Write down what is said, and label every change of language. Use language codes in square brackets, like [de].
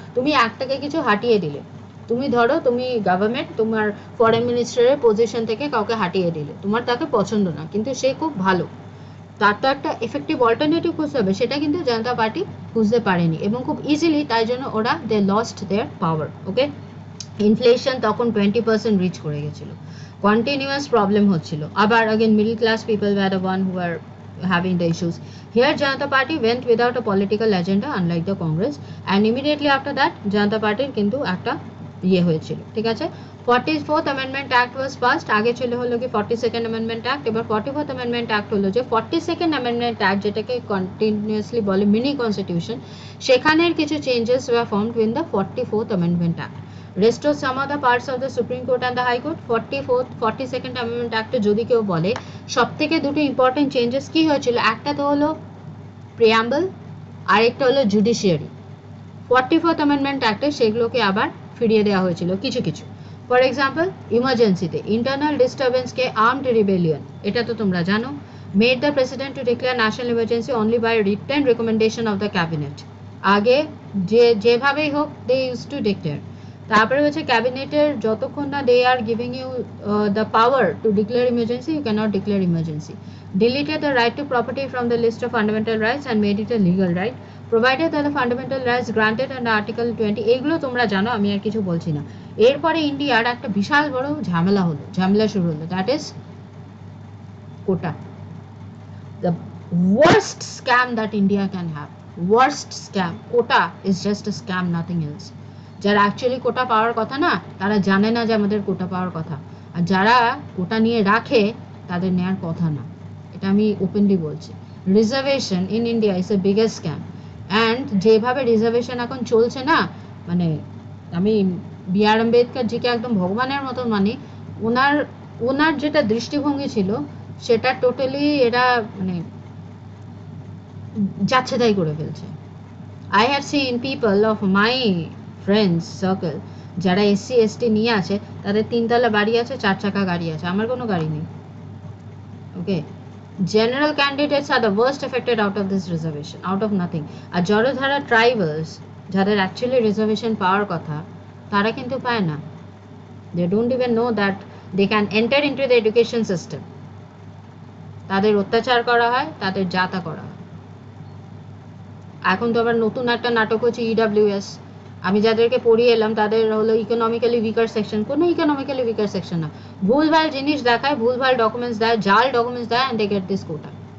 [bn] তুমি একটাকে কিছু হাঁটিয়ে দিলে, তুমি ধরো তুমি গভর্নমেন্ট তোমার ফরেন মিনিস্টারের পজিশন থেকে কাউকে হাঁটিয়ে দিলে, তোমার তাকে পছন্দ না, কিন্তু সে খুব ভালো, তার তো একটা এফেক্টিভ অল্টারনেটিভ খুঁজতে হবে, সেটা কিন্তু জনতা পার্টি খুঁজতে পারেনি, এবং খুব ইজিলি, তাই জন্য ওরা [en] they lost their power, [bn] okay. [en] inflation তখন 20% reach [bn] করে গেছিল, [en] continuous problem [bn] হচ্ছিল, আবার [en] again middle class people were the one who were having the issues. Here Janata Party went without a political agenda unlike the Congress, and immediately after that Janata Party [bn] কিন্তু একটা ইয়ে হয়েছিল, ঠিক আছে। [en] 44th Amendment Act was passed, [bn] আগে ছিল হলো কি [en] 42nd Amendment Act, এবার 44th Amendment Act হলো যে 42nd Amendment Act, যেটাকে কন্টিনিউয়াসলি বলে মিনি কনস্টিটিউশন, সেখানের কিছু changes were formed in the 44th Amendment Act. Restore some of the parts of the Supreme Court and the High Court. [bn] 42nd Amendment Act যদি কেউ বলে, সব থেকে দুটো ইম্পর্টেন্ট চেঞ্জেস কি হয়েছিল, একটা তো হলো প্রিয়াম্বল, আরেকটা হলো জুডিশিয়ারি। 44th Amendment Act সেগুলোকে আবার ফিরিয়ে দেওয়া হয়েছিল কিছু কিছু। [en] for example, ইমার্জেন্সিতে internal ডিস্টারবেন্সকে armed rebellion, [bn] এটা তো তোমরা জানো, [en] Made the president to declare national emergency only by written recommendation of the cabinet. [bn] আগে যেভাবেই হোক [en] They use to declare. [bn] তারপরে হচ্ছে ক্যাবিনেটের যতক্ষণ না [en] They are giving you the power to declare emergency, you can't declare emergency. Deleted the right to property from the list of fundamental rights and made it a legal right, provided the fundamental rights granted and article 20। [bn] এইগুলো তোমরা জানো, আমি আর কিছু বলছি না। এরপরে ইন্ডিয়ার একটা বিশাল বড় ঝামেলা শুরু হলো, [en] That is quota, the worst scam that India can have, worst scam. Quota is just a scam, nothing else. [bn] যারা অ্যাকচুয়ালি কোটা পাওয়ার কথা না, তারা জানে না যে আমাদের কোটা পাওয়ার কথা, আর যারা কোটা নিয়ে রাখে তাদের নেওয়ার কথা না, এটা আমি ওপেনলি বলছি। [en] Reservation in India is a biggest scam. [bn] And যেভাবে রিজার্ভেশন এখন চলছে না, মানে আমি বি আর আম্বেদকর জিকে একদম ভগবানের মতন মানি। ওনার ওনার যেটা দৃষ্টিভঙ্গি ছিল সেটা টোটালি এরা মানে যাচ্ছে তাই করে ফেলছে। [en] I have seen people of my friends circle [bn] যারা এসসি এসটি নিয়ে আছে, তাদের 3 তলা বাড়ি আছে, 4 চাকা গাড়ি আছে, আমার কোনো গাড়ি নেই। [en] Okay, general candidates are the worst affected out of this reservation, out of nothing. [bn] আর যারা ট্রাইবালস, যাদের অ্যাকচুয়ালি রিজার্ভেশন পাওয়ার কথা, তারা কিন্তু পায় না। [en] they don't even know that they can enter into the education system. [bn] তাদের অত্যাচার করা হয়, তাদের যাতা করা হয়। এখন তো আবার নতুন একটা নাটক হচ্ছে ইডব্লিউএস। আমি যাদেরকে পড়িয়ে এলাম তাদের হলো ইকোনমিক্যালি উইকার সেকশন। কোনো ইকোনমিক্যালি উইকার সেকশন না, ভুলভাল জিনিস দেখায়, ভুলভাল ডকুমেন্টস দেয়, জাল ডকুমেন্টস দেয়, [en] And they get this quota.